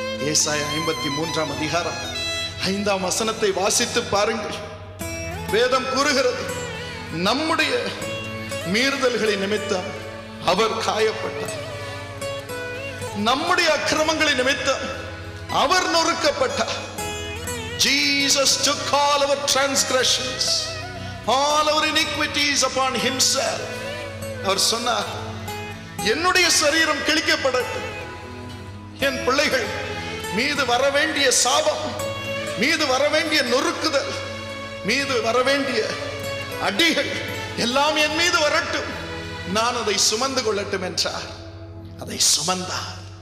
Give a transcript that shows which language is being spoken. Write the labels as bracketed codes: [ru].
[ta] ஏசாயா 53ஆம் அதிகாரம் 5ஆம் வசனத்தை வாசித்து பாருங்கள். வேதம் கூறுகிறது, நம்முடைய மீறுதல்களின் நிமித்தம் அவர் காயப்பட்டார், நம்முடைய அக்கிரமங்களின் நிமித்தம் அவர் நொறுக்கப்பட்டார். [en] Jesus took all our transgressions, all our iniquities upon himself. [ta] அவர் சொன்னார், என்னுடைய சரீரம் கிழிக்கப்படட்டும், என் பிள்ளைகள் மீது வரவேண்டிய சாபம், மீது வரவேண்டிய நொறுக்குதல், மீது வரவேண்டிய அடிகள் எல்லாம் என் மீது வரட்டும், நான் அதை சுமந்து கொள்ளட்டும் என்றார். அதை சுமந்தார்.